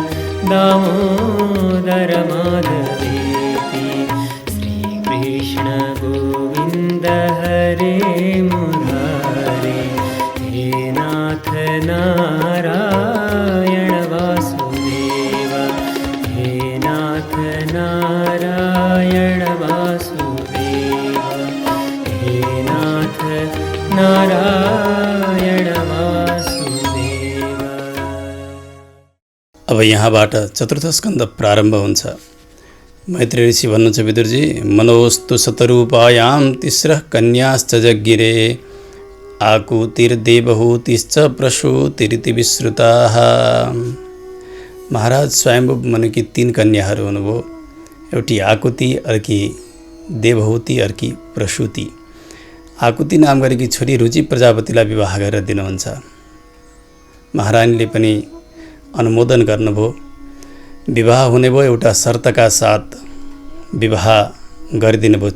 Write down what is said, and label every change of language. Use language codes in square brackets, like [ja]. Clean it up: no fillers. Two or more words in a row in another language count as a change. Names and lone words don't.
[sa] दामोदर माधवेति श्रीकृष्ण गोविंद हरे मुरारे हे नाथ नारायण वासुदेव हे नाथ नारायण वासुदेव हे नाथ नारायण वासुदेव। [ne] अब यहाँबाट चतुर्थ स्कन्द प्रारम्भ हुन्छ। मैत्री ऋषि भन्नुहुन्छ विदुरजी, [sa] मनोस्तु शतरूपायां तिस्रः कन्याश्च जज्ञिरे आकुतिर्देवहूतिश्च प्रसूतिरिति विश्रुताः। [ne] महाराज स्वयंभू मनुकी 3 कन्याहरू हुनुभयो। एउटी आकुति, अर्की देवहूति, अर्की प्रसूति। आकुति नाम गरेकी छोरी रुचि प्रजापतिलाई विवाह गरेर दिनुहुन्छ। महारानीले पनि अनुमोदन गर्नुभयो। विवाह हुने भयो, एउटा शर्तका साथ विवाह गरिदिनु भयो।